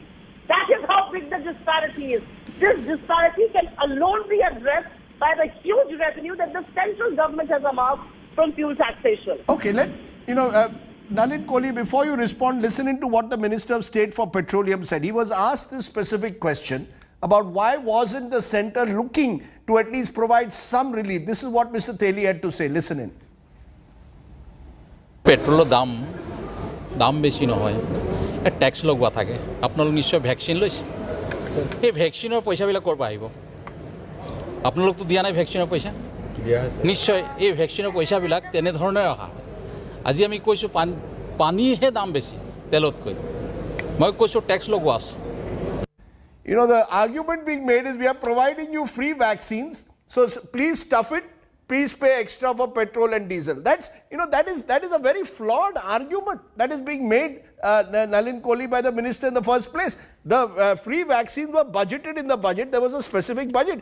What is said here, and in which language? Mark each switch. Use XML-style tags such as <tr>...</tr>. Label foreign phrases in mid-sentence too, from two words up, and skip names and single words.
<en>That is how big the disparity is. This disparity can alone be addressed by the huge revenue that the central government has amassed from fuel taxation. Okay, Nalin Kohli, before you respond, listening to what the Minister of State for Petroleum said. He was asked this specific question about why wasn't the centre looking to at least provide some relief. This is what Mr. Theli had to say. Listen in.</en> <as>পেট্ৰ'ল দাম বেছি নহয় টেক্স লগোৱা থাকে আপোনালোক নিশ্চয় ভ্যাকসিন লৈছে এই ভ্যাকসিনৰ পইচাবিলাক কৰবা আহিব আপোনালোকতো দিয়া নাই ভ্যাকসিনৰ পইচা নিশ্চয় এই ভ্যাকসিনৰ পইচাবিলাক তেনে ধৰণে ৰাখা আজি আমি কৈছো পানীহে দাম বেছি তেলতকৈ মই কৈছো ট্যাক্স লগৱাছ</as> <en>the argument being made is we are providing you free vaccines, so please stuff it. Please pay extra for petrol and diesel. That's, that is a very flawed argument that is being made, Nalin Kohli, by the minister in the first place. The free vaccines were budgeted in the budget. There was a specific budget.</en>